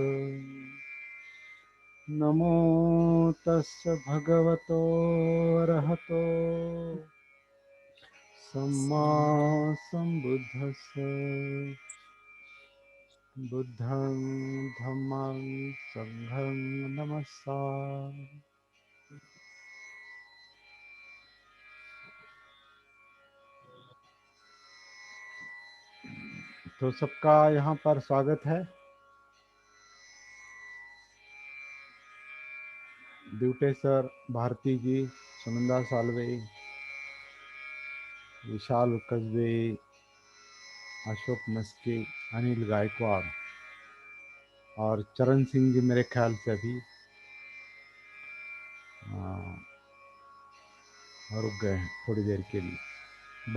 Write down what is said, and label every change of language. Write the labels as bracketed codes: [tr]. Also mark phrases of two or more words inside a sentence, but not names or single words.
[pi] नमो तस् भगवतो अरहतो सम्मा सम्बुद्धस्स। बुद्धं धम्मं संघं नमस्सामि। [hi] तो सबका यहाँ पर स्वागत है। ड्यूटे सर, भारती जी, सुनंदा सालवे, विशाल कस्बे, अशोक मस्की, अनिल गायकवाड़ और चरण सिंह जी मेरे ख्याल से अभी रुक गए हैं थोड़ी देर के लिए।